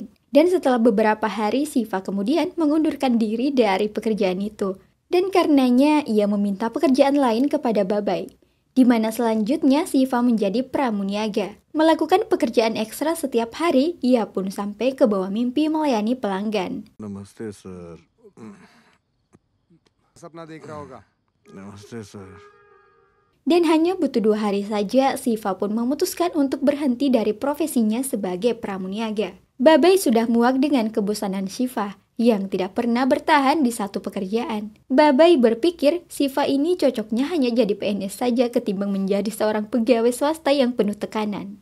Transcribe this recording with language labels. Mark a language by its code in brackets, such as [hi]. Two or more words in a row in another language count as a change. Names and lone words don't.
[id] Dan setelah beberapa hari, Shiva kemudian mengundurkan diri dari pekerjaan itu. Dan karenanya ia meminta pekerjaan lain kepada Babai, di mana selanjutnya Shiva menjadi pramuniaga. Melakukan pekerjaan ekstra setiap hari, ia pun sampai ke bawah mimpi melayani pelanggan. [hi] Namaste, sir. सपना देख रहा होगा. Namaste, sir. [id] Dan hanya butuh 2 hari saja, Shiva pun memutuskan untuk berhenti dari profesinya sebagai pramuniaga. Babai sudah muak dengan kebosanan Shiva yang tidak pernah bertahan di satu pekerjaan. Babai berpikir Shiva ini cocoknya hanya jadi PNS saja ketimbang menjadi seorang pegawai swasta yang penuh tekanan.